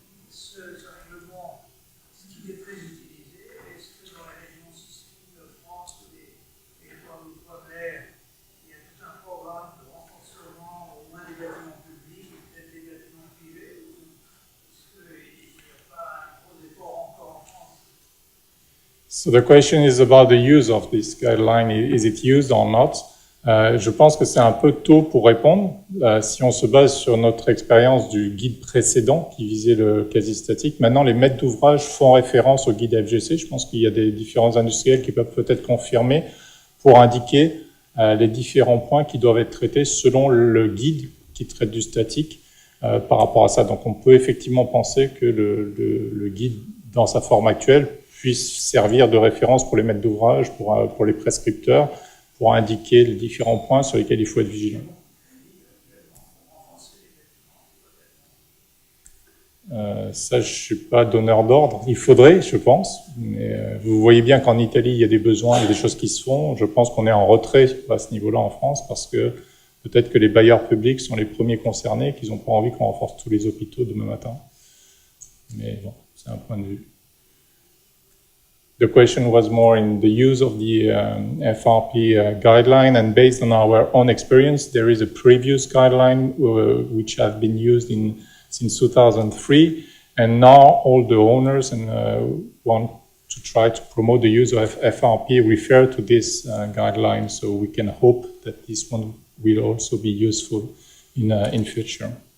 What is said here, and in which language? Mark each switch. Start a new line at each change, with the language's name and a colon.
French: Ce règlement, est-ce qu'il est très utilisé? Est-ce que dans les régions sismiques de France ou des territoires d'outre-mer, il y a tout un programme de renforcement au moins des bâtiments publics et peut-être des bâtiments privés? Ou est-ce qu'il n'y a pas un gros effort encore en France?
English: So the question is about the use of this guideline. Is it used or not?
French: Je pense que c'est un peu tôt pour répondre. Si on se base sur notre expérience du guide précédent qui visait le quasi-statique, maintenant les maîtres d'ouvrage font référence au guide FGC. Je pense qu'il y a des différents industriels qui peuvent peut-être confirmer pour indiquer les différents points qui doivent être traités selon le guide qui traite du statique par rapport à ça. Donc on peut effectivement penser que le guide dans sa forme actuelle puisse servir de référence pour les maîtres d'ouvrage, pour les prescripteurs, pour indiquer les différents points sur lesquels il faut être vigilant. Ça, je ne suis pas donneur d'ordre. Il faudrait, je pense. Mais vous voyez bien qu'en Italie, il y a des besoins, il y a des choses qui se font. Je pense qu'on est en retrait à ce niveau-là en France parce que peut-être que les bailleurs publics sont les premiers concernés, qu'ils n'ont pas envie qu'on renforce tous les hôpitaux demain matin. Mais bon, c'est un point de vue.
English: The question was more in the use of the FRP guideline, and based on our own experience, there is a previous guideline which has been used since 2003, and now all the owners want to try to promote the use of FRP refer to this guideline, so we can hope that this one will also be useful in future.